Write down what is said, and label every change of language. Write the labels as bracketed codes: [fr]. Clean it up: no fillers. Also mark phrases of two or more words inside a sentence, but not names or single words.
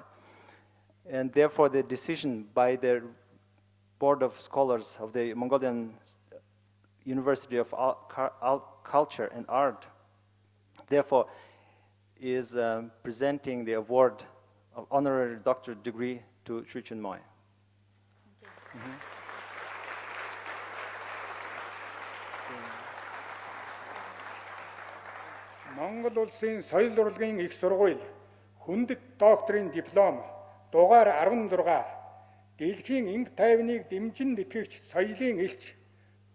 [en] And therefore the decision by the Board of Scholars of the Mongolian University of Culture and Art, therefore, is presenting the award of honorary doctorate degree to Sri Chinmoy. [mn] Монгол улсын соёл урлагийн их сургууль хүндэт докторийн диплом дугаар 16 дэлхийн инг тайвныг дэмжин итгэгч соёлын элч